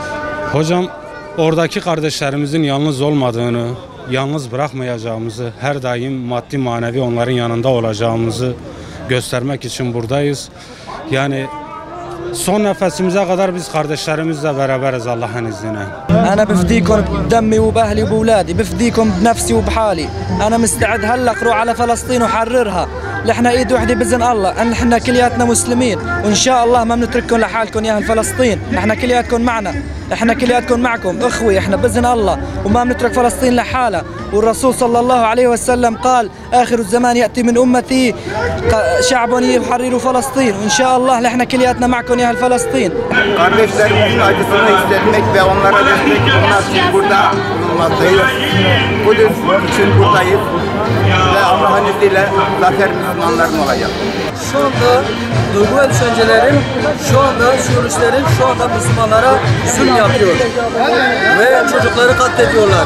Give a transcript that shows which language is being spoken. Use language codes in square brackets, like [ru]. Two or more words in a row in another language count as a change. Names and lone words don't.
[tr] Hocam oradaki kardeşlerimizin yalnız olmadığını, yalnız bırakmayacağımızı, her daim maddi manevi onların yanında olacağımızı göstermek için buradayız. Yani son nefesimize kadar biz kardeşlerimizle beraberiz Allah'ın izniyle. [ar] أنا بفديكم بدمي وبأهلي وبأولادي بفديكم بنفسي وبحالي أنا مستعد هلا أروح على فلسطين وحررها نحن إيد وحدة بإذن الله نحن كلياتنا مسلمين وإن شاء الله ما بنترككم لحالكم يا أهل فلسطين نحن كلياتكم معنا احنا كلياتكم معكم اخوي احنا باذن الله وما بنترك فلسطين لحالها والرسول صلى الله عليه وسلم قال اخر الزمان ياتي من امتي شعب يحرر فلسطين وان شاء الله احنا كلياتنا معكم يا اهل فلسطين. [tr] Kardeşlerimizin acısını hissetmek ve onlara destek olmak için burada bulunmaktayız. Kudüs için buradayız ve Allah'ın izniyle zafer Müslümanların olacak. Şu anda duygu ve düşüncelerim, şu anda Suriyelilerin şu anda Müslümanlara zulüm yapıyor ve çocukları katlediyorlar.